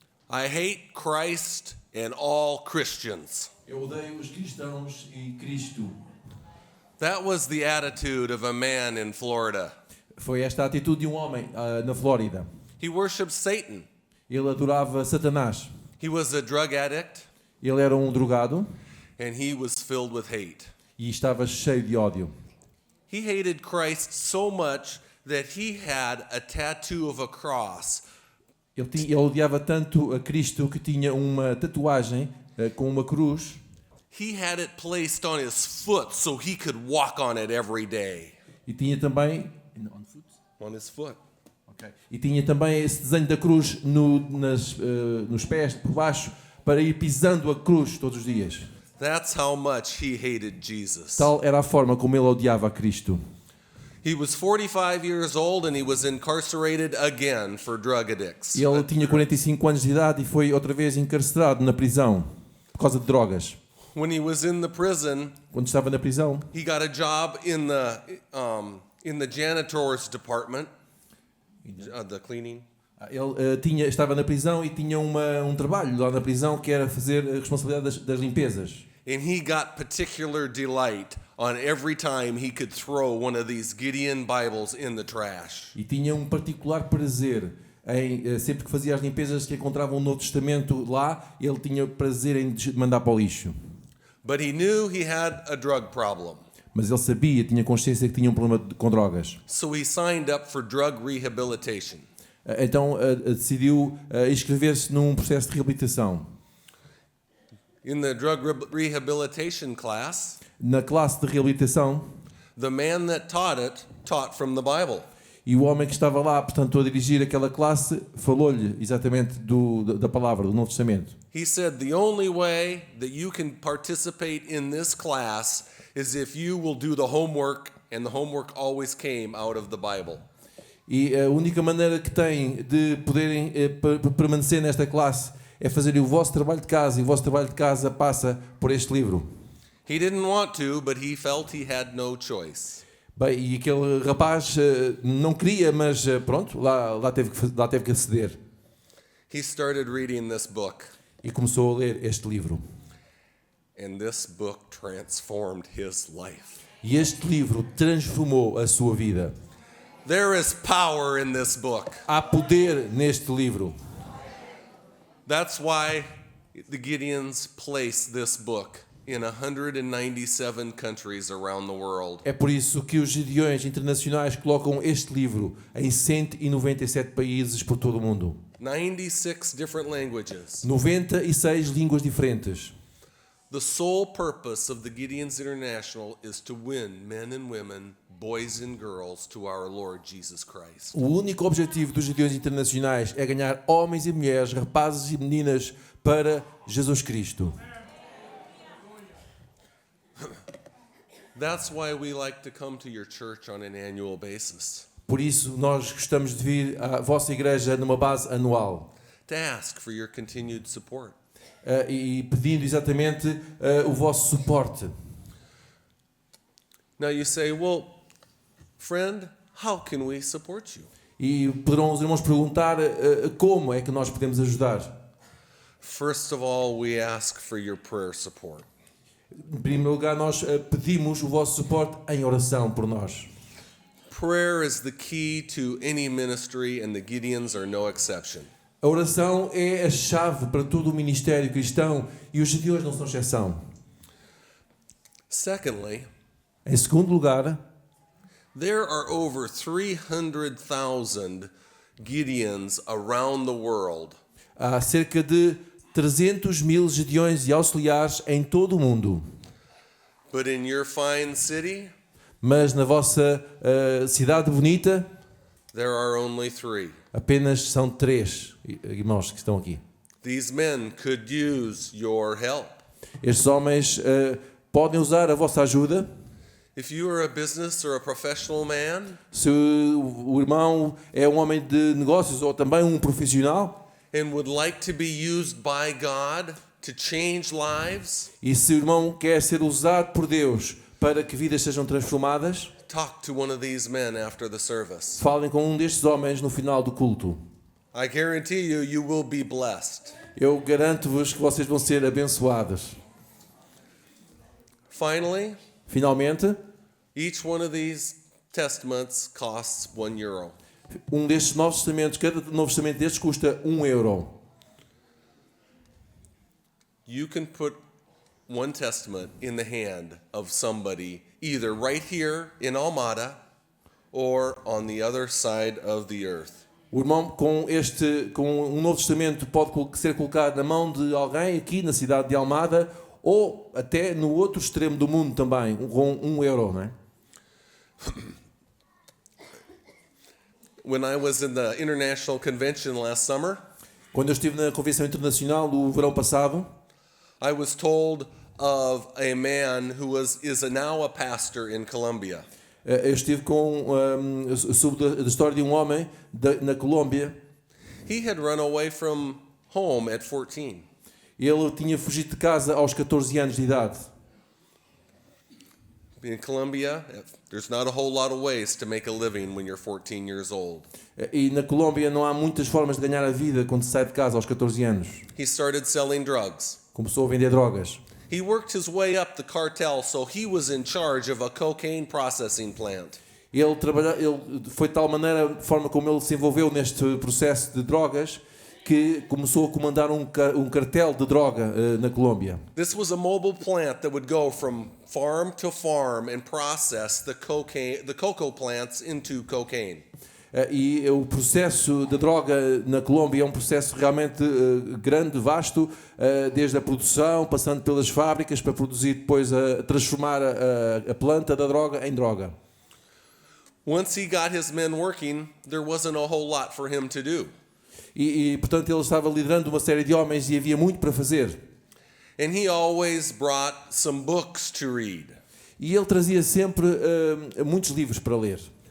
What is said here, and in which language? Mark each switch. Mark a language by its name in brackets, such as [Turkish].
[English] I hate Christ and all Christians. [Portuguese] Eu odeio os cristãos e Cristo. [English] That was the attitude of a man in Florida. [Portuguese] Foi esta a atitude de um homem na Flórida. [English] He worshipped Satan. [Portuguese] Ele adorava Satanás. [English] He was a drug addict, [Portuguese] Ele era um drogado [English] and he was filled with hate. [Portuguese] e estava cheio de ódio. [English] He hated Christ so much that he had a tattoo of a cross. [Portuguese] Ele odiava tanto a Cristo que tinha uma tatuagem com uma cruz. [English] He had it placed on his foot so he could walk on it every day. [Portuguese] E tinha também [English] On his foot. [Portuguese] e tinha também esse desenho da cruz nos pés por baixo para ir pisando a cruz todos os dias. [English] That's how much he hated Jesus. [Portuguese] Tal era a forma como ele odiava a Cristo. [English] He was 45 years old and he was incarcerated again for drug addicts. [Portuguese] Ele tinha 45 anos de idade e foi outra vez encarcerado na prisão por causa de drogas. [English] When he was in the prison, [Portuguese] Quando estava na prisão, [English] he got a job in the janitor's department, the cleaning. [Portuguese] ele estava na prisão e tinha um trabalho lá na prisão que era fazer a responsabilidade das limpezas. [English] And he got particular delight on every time he could throw one of these Gideon Bibles in the trash. [Portuguese] E tinha um particular prazer em, sempre que fazia as limpezas, que encontrava um Novo Testamento lá, ele tinha prazer em mandar para o lixo. [English] But he knew he had a drug problem. [Portuguese] Mas ele sabia, tinha consciência que tinha um problema com drogas. [English] So he signed up for drug rehabilitation. [Portuguese] Então decidiu inscrever-se num processo de reabilitação. [English] In the drug rehabilitation class, [Portuguese] Na classe de reabilitação, [English] the man that taught from the Bible. [Portuguese] e o homem que estava lá, portanto, a dirigir aquela classe, falou-lhe exatamente da palavra, do Novo Testamento. [English] He said the only way that you can participate in this class is if you will do the homework, and the homework always came out of the Bible. [Portuguese] E a única maneira que têm de poderem permanecer nesta classe é fazerem o vosso trabalho de casa, e o vosso trabalho de casa passa por este livro. [English] He didn't want to, but he felt he had no choice. [Portuguese] Bem, e aquele rapaz não queria, mas pronto, lá teve que aceder. [English] He started reading this book, [Portuguese] E começou a ler este livro. [English] and this book transformed his life. [Portuguese] E este livro transformou a sua vida. [English] There is power in this book. [Portuguese] Há poder neste livro. [English] That's why the Gideons place this book in 197 countries around the world. [Portuguese] É por isso que os Gideões internacionais colocam este livro em 197 países por todo o mundo. [English] 96 different languages. [Portuguese] 96 línguas diferentes. [English] The sole purpose of the Gideons International is to win men and women, boys and girls, to our Lord Jesus Christ. [Portuguese] O único objetivo dos Gideões internacionais é ganhar homens e mulheres, rapazes e meninas para Jesus Cristo. [English] That's why we like to come to your church on an annual basis, [Portuguese] Por isso nós gostamos de vir à vossa igreja numa base anual [English] to ask for your continued support. [Portuguese] e pedindo exatamente o vosso suporte. [English] Now you say, well, Friend, how can we support you? [Portuguese] E poderão os irmãos perguntar como é que nós podemos ajudar. [English] First of all, we ask for your prayer support. [Portuguese] Em primeiro lugar, nós pedimos o vosso suporte em oração por nós. [English] Prayer is the key to any ministry, and the Gideons are no exception. [Portuguese] A oração é a chave para todo o ministério cristão e os Gideões não são exceção. [English] Secondly, [Portuguese] Em segundo lugar, [English] there are over 300,000 Gideons around the world. [Portuguese] há cerca de 300.000 Gideões e auxiliares em todo o mundo. [English] But in your fine city, [Portuguese] Mas na vossa cidade bonita, [English] there are only 3. [Portuguese] apenas são 3 irmãos que estão aqui. [English] These men could use your help. [Portuguese] Estes homens podem usar a vossa ajuda. [English] If you are a business or a professional man [Portuguese] Se o irmão é um homem de negócios ou também um profissional, [English] and would like to be used by God to change lives, [Portuguese] e se o irmão quer ser usado por Deus para que vidas sejam transformadas, [English] talk to one of these men after the service. [Portuguese] falem com um destes homens no final do culto. [English] I guarantee you, you will be blessed. [Portuguese] Eu garanto-vos que vocês vão ser abençoados. [English] Finally, [Portuguese] Finalmente, [English] each one of these testaments costs €1. [Portuguese] um destes Novos Testamentos, cada Novo Testamento destes custa €1. [English] You can put one testament in the hand of somebody either right here in Almada or on the other side of the earth. [Portuguese] O irmão com um Novo Testamento pode ser colocado na mão de alguém aqui na cidade de Almada ou até no outro extremo do mundo também, com €1, não é? [English] When I was in the international convention last summer, [Portuguese] Quando eu estive na Convenção Internacional do verão passado, [English] I was told of a man who is now a pastor in Colombia. [Portuguese] eu estive soube da história de um homem na Colômbia. [English] He had run away from home at 14. [Portuguese] Ele tinha fugido de casa aos 14 anos de idade. [English] In Colombia, there's not a whole lot of ways to make a living when you're 14 years old. [Portuguese] E na Colômbia não há muitas formas de ganhar a vida quando se sai de casa aos 14 anos. [English] He started selling drugs. [Portuguese] Começou a vender drogas. [English] He worked his way up the cartel, so he was in charge of a cocaine processing plant. [Portuguese] Ele foi de tal maneira, a forma como ele se envolveu neste processo de drogas, que começou a comandar um cartel de droga na Colômbia. [English] This was a mobile plant that would go from farm to farm and process the cocoa plants into cocaine. [Portuguese] E o processo da droga na Colômbia é um processo realmente grande, vasto, desde a produção, passando pelas fábricas para produzir depois, transformar a planta da droga em droga. [English] Once he got his men working, there wasn't a whole lot for him to do. [Portuguese] Portanto, ele estava liderando uma série de homens e havia muito para fazer. [English] And he always brought some books to read. [Portuguese] E ele trazia sempre muitos livros para ler.